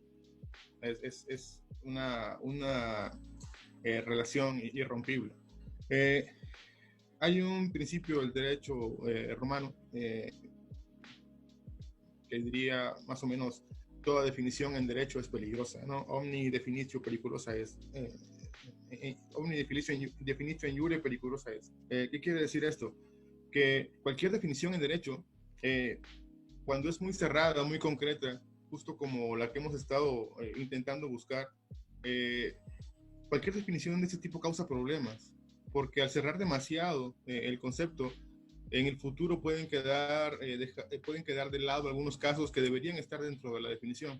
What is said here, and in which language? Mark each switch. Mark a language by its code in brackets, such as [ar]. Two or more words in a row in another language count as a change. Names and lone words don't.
[es] Es una relación irrompible. Hay un principio del derecho romano que diría más o menos: toda definición en derecho es peligrosa, ¿no? [la] Omni definitio periculosa es. Omni definitio injuria periculosa es. [es] ¿Qué quiere decir esto? Que cualquier definición en derecho, cuando es muy cerrada, muy concreta, justo como la que hemos estado intentando buscar, cualquier definición de ese tipo causa problemas, porque al cerrar demasiado el concepto, en el futuro pueden quedar de lado algunos casos que deberían estar dentro de la definición.